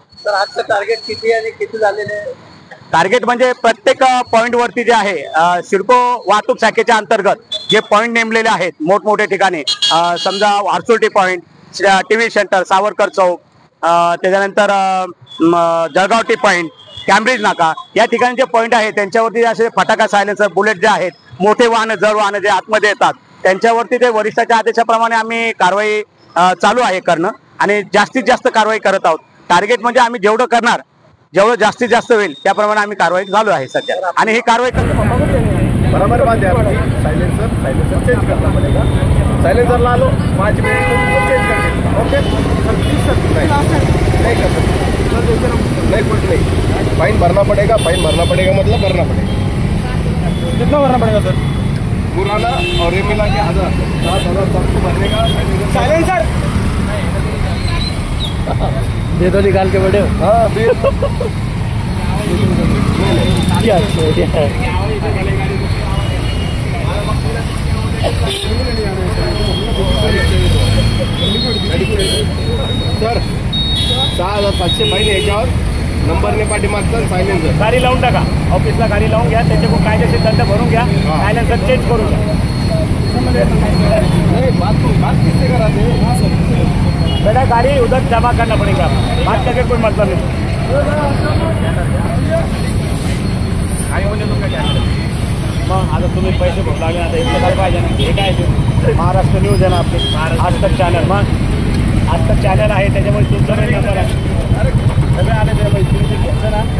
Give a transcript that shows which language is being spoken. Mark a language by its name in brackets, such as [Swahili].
[Marathi] तर आजचं टार्गेट किती आणि किती झालेले? टार्गेट म्हणजे प्रत्येक पॉइंट वरती जे आहे सिडको वाहतूक शाखेच्या अंतर्गत जे पॉइंट नेमलेले आहेत मोठमोठ्या ठिकाणी, समजा वारसोटी पॉइंट, टीव्ही सेंटर, सावरकर चौक, त्याच्यानंतर जळगाव टी पॉइंट, कॅम्ब्रिज नाका, या ठिकाणी जे पॉइंट आहे त्यांच्यावरती असे फटाका सायलेन्सर, बुलेट जे आहेत, मोठे वाहन, जड वाहन जे आतमध्ये येतात त्यांच्यावरती ते वरिष्ठाच्या आदेशाप्रमाणे आम्ही कारवाई चालू आहे करणं आणि जास्तीत जास्त कारवाई करत आहोत. टार्गेट म्हणजे आम्ही जेवढं करणार, जेवढं जास्तीत जास्त होईल त्याप्रमाणे आम्ही कारवाई चालू आहे सध्या. आणि ही कारवाई [Hindi] बराबर बात है आपकी. साइलेंसर चेंज करना पड़ेगा. साइलेंसर ला लो 5 मिनट में चेंज कर देंगे. ओके नहीं कर सकते. नहीं कुछ नहीं. फाइन भरना पड़ेगा. फाइन भरना पड़ेगा मतलब भरना पड़ेगा. कितना भरना पड़ेगा सर? पुराना और ये मिला के 7,000 सबको भरने का. साइलेंसर दे दो निकाल के बड़े. [Marathi] हाँ फिर सर 6,700 फाईन याच्यावर नंबरने पाठीमागचा सायलेन्सर. गाडी लावून टाका, ऑफिसला गाडी लावून घ्या, त्याच्याकडून कायदेशीर दंड भरून घ्या, सायलेन्सर चेंज करून घ्या. [Hindi] नहीं बात किससे कराते? बेटा गाड़ी उधर जमा करना पड़ेगा, बात करके कोई मतलब नहीं. [Marathi] मग आता तुम्ही पैसे भरून लागले, आता इथलं काय पाहिजे ना. हे काय ते महाराष्ट्र न्यूज आहे ना आपली, आज तक चॅनल. मग आज तक चॅनल आहे त्याच्यामुळे तुमचं नंबर आहे, सगळे आले त्यामुळे